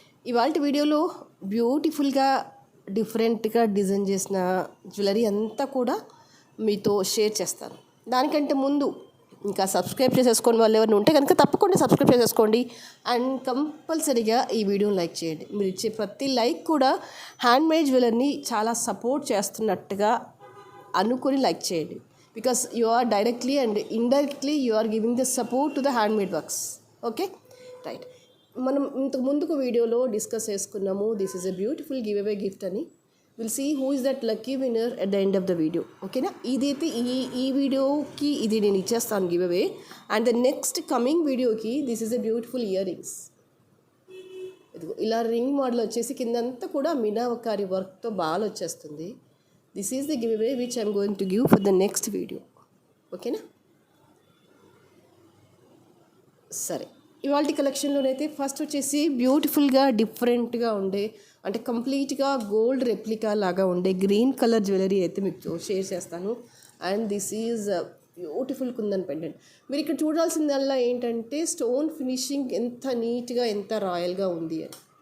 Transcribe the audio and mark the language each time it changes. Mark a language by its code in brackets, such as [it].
[te] ఇవాళ వీడియోలో బ్యూటిఫుల్గా డిఫరెంట్గా డిజైన్ చేసిన జ్యువెలరీ అంతా కూడా మీతో షేర్ చేస్తాను. దానికంటే ముందు ఇంకా సబ్స్క్రైబ్ చేసేసుకోండి, వాళ్ళు ఎవరైనా ఉంటే కనుక తప్పకుండా సబ్స్క్రైబ్ చేసేసుకోండి అండ్ కంపల్సరీగా ఈ వీడియోని లైక్ చేయండి. మీరు ఇచ్చే ప్రతి లైక్ కూడా హ్యాండ్మేడ్ జ్యువెలరీని చాలా సపోర్ట్ చేస్తున్నట్టుగా అనుకొని లైక్ చేయండి. [en] Because you are directly and indirectly you are giving the support to the handmade works. Okay, right. [te] మనం ఇంతకు ముందుకు వీడియోలో డిస్కస్ చేసుకున్నాము. [en] this is a beautiful giveaway gift [te] అని. [en] Will see who is that lucky winner at the end of the video. [te] ఓకేనా, ఇదైతే ఈ వీడియోకి ఇది నేను ఇచ్చేస్తాను give away. [en] And the next coming వీడియోకి this is a beautiful earrings. [te] ఇదిగో ఇలా రింగ్ మోడల్ వచ్చేసి కిందంతా కూడా మీనావకారి వర్క్తో బాగా వచ్చేస్తుంది. [en] This is the giveaway which I am going to give for the next video. [te] ఓకేనా, సరే. ఇవాళ కలెక్షన్లోనైతే ఫస్ట్ వచ్చేసి బ్యూటిఫుల్గా డిఫరెంట్గా ఉండే, అంటే కంప్లీట్గా గోల్డ్ రెప్లికా లాగా ఉండే గ్రీన్ కలర్ జ్యువెలరీ అయితే మీకు షేర్ చేస్తాను. [en] And this is beautiful kundan pendant. [te] మీరు ఇక్కడ చూడాల్సిందల్లా ఏంటంటే స్టోన్ ఫినిషింగ్ ఎంత నీట్గా, ఎంత రాయల్గా ఉంది అని.